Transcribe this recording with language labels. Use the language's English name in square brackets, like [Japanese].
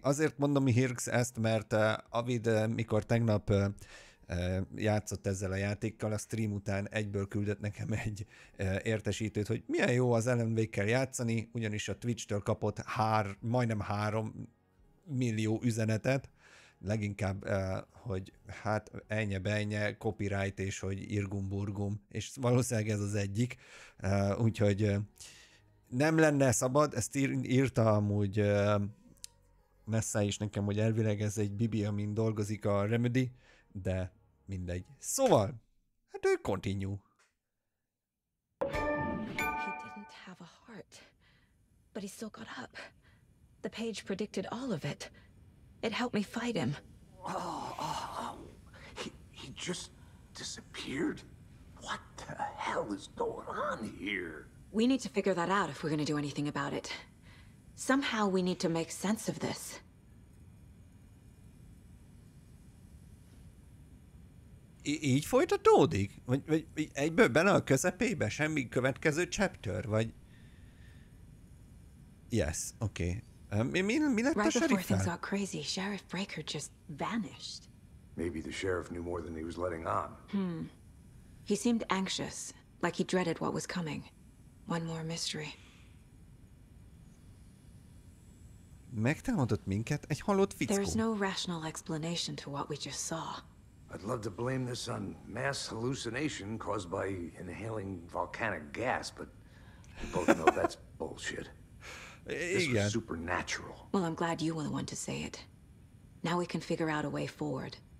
[Hungarian] Azért mondom Hirx ezt, mert Avid, mikor tegnap játszott ezzel a játékkal, a stream után egyből küldött nekem egy értesítőt, hogy milyen jó az Alan Wake-kel játszani, ugyanis a Twitch-től kapott majdnem 3 millió üzenetet, leginkább, hogy hát ennye, copyright, és hogy irgum-burgum, és valószínűleg ez az egyik, úgyhogy nem lenne szabad, ezt írta amúgy Nessa is nekem, hogy elvileg ez egy bibi, amin dolgozik a Remedy, de mindegy. Szóval, hát ő continue. [English] He didn't have a heart, but he still got up. The page predicted all of it. It helped me fight him. He just disappeared? What the hell is going on here? We need to figure that out if we're going to do anything about it. Somehow we need to make sense of this. [Hungarian] Így folytatódik? Vagy egyből benne a közepébe? Semmi következő chapter? Vagy... Yes, oké. Mi lett a [English] Right before things [Hungarian] sheriffel? [English] got crazy, Sheriff Breaker just vanished. Maybe the sheriff knew more than he was letting on. He seemed anxious, like he dreaded what was coming. One more mystery. [Hungarian] Megtámadott minket egy halott fickó. [English] There's no rational explanation to what we just saw. I'd love to blame this on mass hallucination caused by inhaling volcanic gas, but we both know that's bullshit. This was supernatural. Well, I'm glad you were the one to say it. Now we can figure out a way forward.